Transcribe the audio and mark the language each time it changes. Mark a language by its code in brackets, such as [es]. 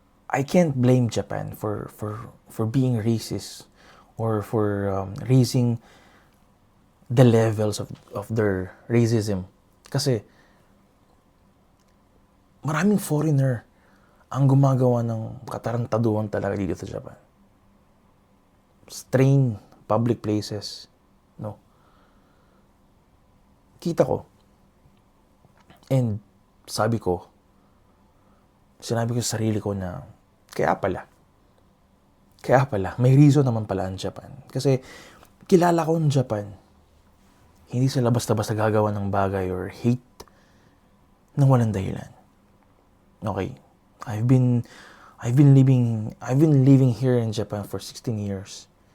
[en] I can't blame Japan for being racist or for raising the levels of their racism. [tl] Kasi maraming foreigner ang gumagawa ng katarantaduhan talaga dito sa Japan. [en] Strain public places, no? [tl] Kita ko. And sinabi ko sa sarili ko na, kaya pala, may reason naman pala ang Japan. Kasi kilala ko ang Japan, hindi sila basta-basta gagawa ng bagay or hate nang walang dahilan. [en] Okay, I've been living here in Japan for 16 years.